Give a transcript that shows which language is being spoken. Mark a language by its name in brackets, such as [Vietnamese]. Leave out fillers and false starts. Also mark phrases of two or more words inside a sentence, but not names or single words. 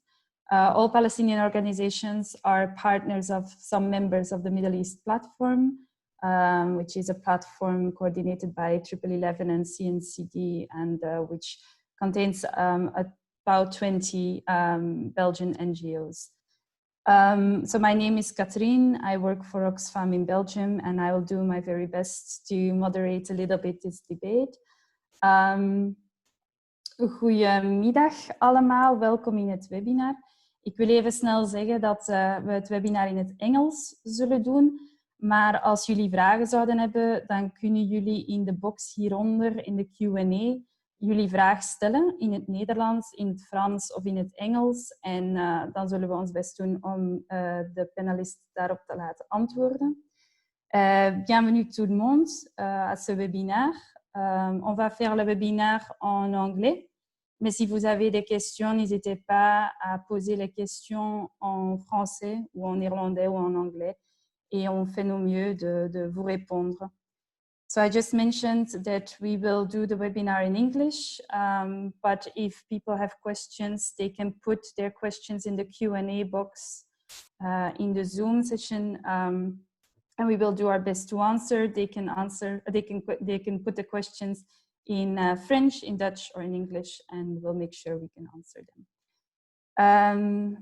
[English] All Palestinian organizations are partners of some members of the Middle East Platform, which is a platform coordinated by 1111 and CNCD, and which contains about 20 Belgian NGOs. So my name is Katrien. I work for Oxfam in Belgium, and I will do my very best to moderate a little bit this debate. [Dutch] Goedemiddag allemaal, welkom in het webinar. Ik wil even snel zeggen dat we het webinar in het Engels zullen doen. Maar als jullie vragen zouden hebben, dan kunnen jullie in de box hieronder in de Q&A jullie vraag stellen in het Nederlands, in het Frans of in het Engels. En dan zullen we ons best doen om de panelisten daarop te laten antwoorden. [French] Bienvenue tout le monde à ce webinaire. On va faire le webinaire en anglais. Mais si vous avez des questions, n'hésitez pas à poser les questions en français ou en néerlandais ou en anglais. Et on fait nos mieux de vous répondre. [English] So I just mentioned that we will do the webinar in English, but if people have questions, they can put their questions in the Q&A box in the Zoom session, and we will do our best to answer. They can put the questions in French, in Dutch, or in English, and we'll make sure we can answer them.